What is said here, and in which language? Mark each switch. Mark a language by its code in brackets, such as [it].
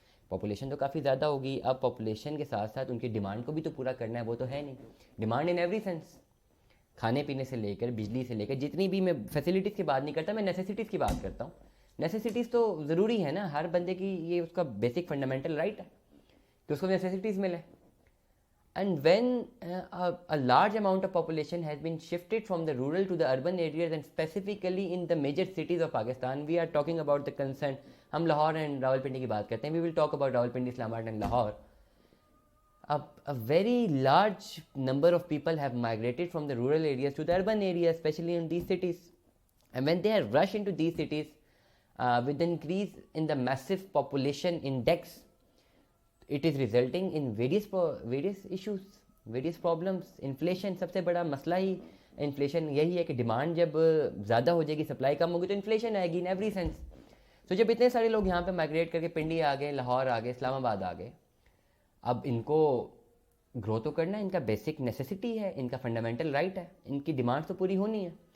[ur] Population تو کافی زیادہ ہوگی، اب پاپولیشن کے ساتھ ساتھ ان کی ڈیمانڈ کو بھی تو پورا کرنا ہے، وہ تو ہے نہیں. [en] demand in every sense, [ur] کھانے پینے سے لے کر بجلی سے لے کر جتنی بھی، میں فیسلٹیز کی بات نہیں کرتا، میں نیسیسٹیز کی بات کرتا ہوں. نیسیسٹیز تو ضروری ہے نا، ہر بندے کی یہ اس کا بیسک فنڈامنٹل رائٹ ہے کہ اس کو نیسیسٹیز ملے. [en] And when a large amount of population has been shifted from the rural to the urban areas and specifically in the major cities of Pakistan, we are talking about the concern. [ur] ہم Lahore and Rawalpindi کی بات کرتے ہیں. [en] We will talk about Rawalpindi, Islamabad and Lahore. A very large number of people have migrated from the rural areas to the urban areas, especially in these cities. And when they have rushed into these cities, with the increase in the massive population index, it is resulting in various issues, various problems. [ur] Inflation سب سے بڑا مسئلہ ہی inflation یہی ہے کہ demand جب زیادہ ہو جائے گی، سپلائی کم ہوگی تو انفلیشن آئے گی [en] In every sense. [ur] تو جب اتنے سارے لوگ یہاں پہ مائگریٹ کر کے پنڈی آ گئے، لاہور آ گئے، اسلام آباد آ گئے، اب ان کو گرو تو کرنا ہے، ان کا بیسک نیسیسٹی ہے، ان کا فنڈامنٹل رائٹ ہے، ان کی ڈیمانڈ تو پوری ہونی ہے.